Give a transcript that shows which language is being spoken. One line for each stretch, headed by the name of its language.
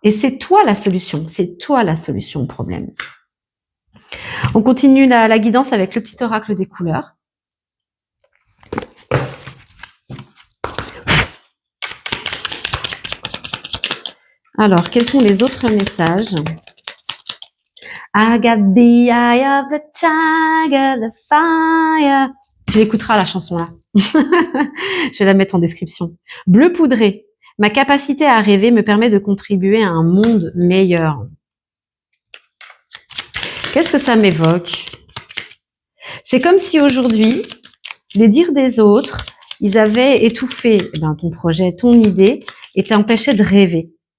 French: Et c'est toi la solution. C'est toi la solution au problème. On continue la guidance avec le petit oracle des couleurs. Alors, quels sont les autres messages?
English: I got the eye of the tiger, the fire.
French: Tu l'écouteras la chanson là. Je vais la mettre en description. Bleu poudré. Ma capacité à rêver me permet de contribuer à un monde meilleur. Qu'est-ce que ça m'évoque? C'est comme si aujourd'hui, les dires des autres, ils avaient étouffé ton projet, ton idée, et t'empêchaient de rêver.